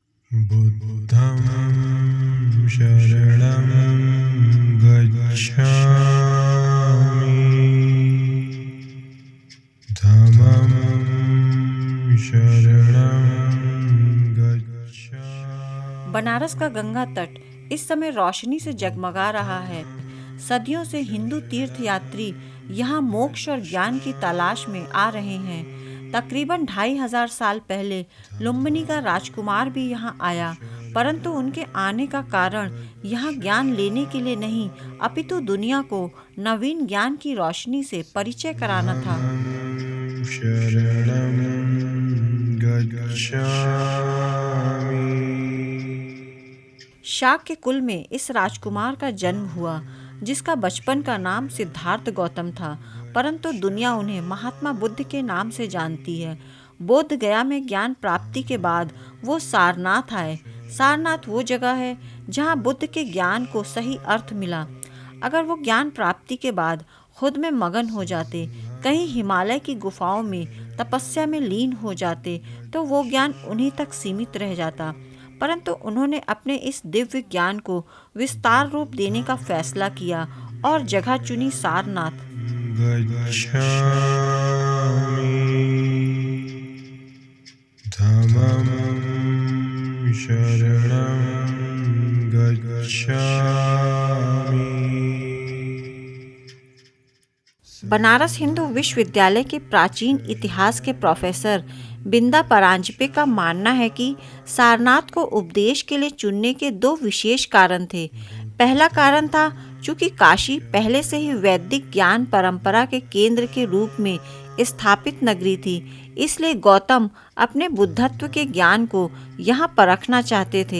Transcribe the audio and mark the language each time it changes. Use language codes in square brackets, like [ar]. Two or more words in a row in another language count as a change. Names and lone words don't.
[sa] बुद्धं शरणं गच्छामि। धम्मं शरणं गच्छामि। [hi] बनारस का गंगा तट इस समय रोशनी से जगमगा रहा है। सदियों से हिंदू तीर्थयात्री यहाँ मोक्ष और ज्ञान की तलाश में आ रहे हैं। तकरीबन 2500 साल पहले लुम्बिनी का राजकुमार भी यहाँ आया, परंतु उनके आने का कारण यहाँ ज्ञान लेने के लिए नहीं, अपितु दुनिया को नवीन ज्ञान की रोशनी से परिचय कराना था। [sa] शरणं गच्छामि। [hi] शाक्य कुल में इस राजकुमार का जन्म हुआ, जिसका बचपन का नाम सिद्धार्थ गौतम था, परंतु दुनिया उन्हें महात्मा बुद्ध के नाम से जानती है। बोध गया में ज्ञान प्राप्ति के बाद वो सारनाथ आए। सारनाथ वो जगह है जहाँ बुद्ध के ज्ञान को सही अर्थ मिला। अगर वो ज्ञान प्राप्ति के बाद खुद में मगन हो जाते, कहीं हिमालय की गुफाओं में तपस्या में लीन हो जाते, तो वो ज्ञान उन्हीं तक सीमित रह जाता। परंतु उन्होंने अपने इस दिव्य ज्ञान को विस्तार रूप देने का फैसला किया और जगह चुनी सारनाथ। [sa] गच्छामि। धम्मं शरणं गच्छामि। [hi] बनारस हिंदू विश्वविद्यालय के प्राचीन इतिहास के प्रोफेसर बिंदा परांजपे का मानना है कि सारनाथ को उपदेश के लिए चुनने के दो विशेष कारण थे। पहला कारण था चूंकि काशी पहले से ही वैदिक ज्ञान परंपरा के केंद्र के रूप में स्थापित नगरी थी, इसलिए गौतम अपने बुद्धत्व के ज्ञान को यहाँ परखना चाहते थे।